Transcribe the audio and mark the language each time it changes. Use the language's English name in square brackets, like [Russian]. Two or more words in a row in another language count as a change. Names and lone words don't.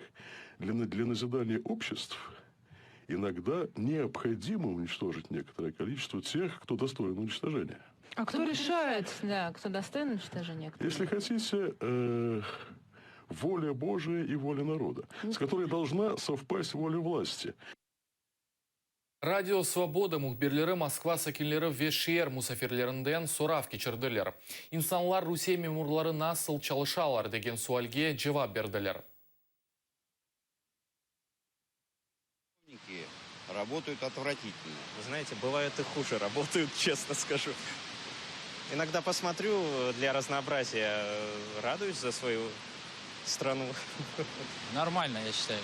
[Russian] Для назидания обществ иногда необходимо уничтожить некоторое количество тех, кто достоин уничтожения. А кто решает, да, кто достоин уничтожения? Если хотите, воля Божия и воля народа, с которой должна совпасть воля власти. [Crimean Tatar] Радио Свобода мұхберлері Москва сәкенлері вешер мұсафирлерінден сорав кечірділер. Инсанлар Русия мемурлары насыл чалышалар деген суальге жауап берділер. [Russian] Работают отвратительно. Вы знаете, бывает и хуже работают, честно скажу. Иногда посмотрю для разнообразия, радуюсь за свою страну. Нормально, я считаю.